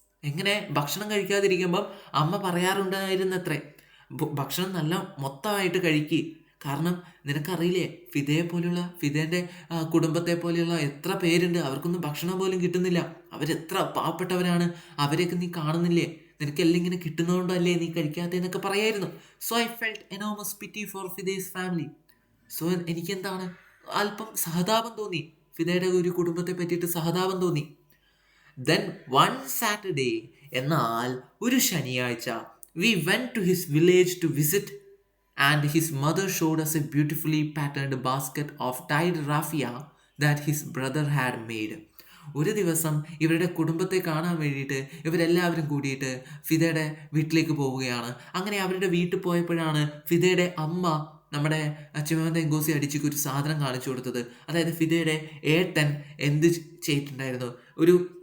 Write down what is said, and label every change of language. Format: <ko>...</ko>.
<ml>എങ്ങനെ ഭക്ഷണം കഴിക്കാതിരിക്കുമ്പം അമ്മ പറയാറുണ്ടായിരുന്നത്രേ, ഭക്ഷണം നല്ല മൊത്തമായിട്ട് കഴിക്കുക, കാരണം നിനക്കറിയില്ലേ ഫിദേൻ്റെ കുടുംബത്തെ പോലെയുള്ള എത്ര പേരുണ്ട്, അവർക്കൊന്നും ഭക്ഷണം പോലും കിട്ടുന്നില്ല, അവരെത്ര പാവപ്പെട്ടവരാണ്, അവരെയൊക്കെ നീ കാണുന്നില്ലേ, നിനക്കെല്ലാം ഇങ്ങനെ കിട്ടുന്നതുകൊണ്ടല്ലേ നീ കഴിക്കാത്തതെന്നൊക്കെ പറയായിരുന്നു.</ml> <en>So I felt enormous pity for Fide's family.</en> <ml>So എനിക്കെന്താണ്, അല്പം സഹതാപം തോന്നി, ഫിദയുടെ ഒരു കുടുംബത്തെ പറ്റിയിട്ട് സഹതാപം തോന്നി.</ml> <en>then one Saturday,</en> <ml>എന്നാൽ ഒരു ശനിയാഴ്ച,</ml> <en>We went to his village to visit and his mother showed us a beautifully patterned basket of dyed raffia that his brother had made.</en> <ml>ഒരു ദിവസം ഇവരുടെ കുടുംബത്തെ കാണാൻ വേണ്ടിയിട്ട് ഇവരെല്ലാവരും കൂടിയിട്ട് ഫിദയുടെ വീട്ടിലേക്ക് പോവുകയാണ്. അങ്ങനെ അവരുടെ വീട്ടിൽ പോയപ്പോഴാണ് ഫിദയുടെ അമ്മ നമ്മുടെ ചിമമന്ത എങ്കോസി അഡിച്ചിക്ക് ഒരു സാധനം കാണിച്ചു കൊടുത്തത്. അതായത് ഫിദയുടെ ഏട്ടൻ എന്ത് ചെയ്തിട്ടുണ്ടായിരുന്നു, ഒരു</ml>